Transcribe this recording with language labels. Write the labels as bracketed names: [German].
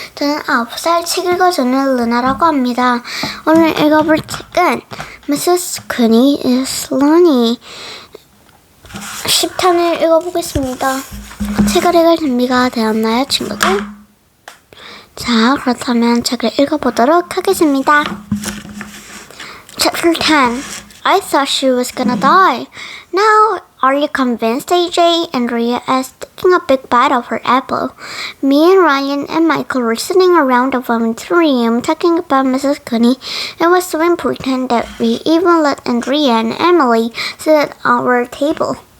[Korean] 저는 9살 책 읽어주는 루나라고 합니다. 오늘 읽어볼 책은 Mrs. Cooney is Lonely 10편을 읽어보겠습니다. 책을 읽을 준비가 되었나요, 친구들? 자, 그렇다면 책을 읽어보도록 하겠습니다. [English] Chapter 10. I thought she was gonna die. Now, are you convinced, AJ? Andrea asked, taking a big bite of her apple. Me and Ryan and Michael were sitting around the vomitorium talking about Mrs. Cooney. It was so important that we even let Andrea and Emily sit at our table.